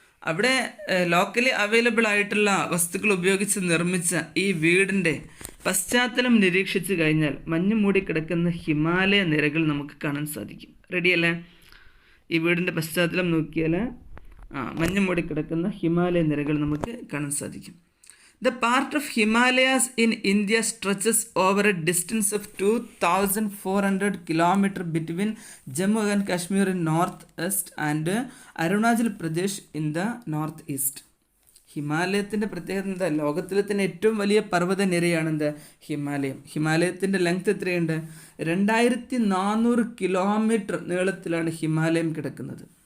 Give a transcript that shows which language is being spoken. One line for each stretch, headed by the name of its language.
Malayalam: അവിടെ locally available ആയിട്ടുള്ള വസ്തുക്കൾ ഉപയോഗിച്ച് നിർമ്മിച്ച ഈ വീടിൻ്റെ പശ്ചാത്തലം നിരീക്ഷിച്ചു കഴിഞ്ഞാൽ മഞ്ഞ് മൂടിക്കിടക്കുന്ന ഹിമാലയ നിരകൾ നമുക്ക് കാണാൻ സാധിക്കും. റെഡിയല്ലേ? ഈ വീടിൻ്റെ പശ്ചാത്തലം നോക്കിയാൽ മഞ്ഞ് മൂടിക്കിടക്കുന്ന ഹിമാലയ നിരകൾ നമുക്ക് കാണാൻ സാധിക്കും.
English: The part of Himalayas in India stretches over a distance of 2,400 km between Jammu and Kashmir in northwest and Arunachal Pradesh in the northeast.
Malayalam: ഹിമാലയത്തിൻ്റെ പ്രത്യേകത എന്താ? ലോകത്തിലെ തന്നെ ഏറ്റവും വലിയ പർവ്വത നിരയാണെന്ത്? ഹിമാലയം. ഹിമാലയത്തിൻ്റെ ലെങ്ത് എത്രയുണ്ട്? 2400 കിലോമീറ്റർ നീളത്തിലാണ് ഹിമാലയം കിടക്കുന്നത്.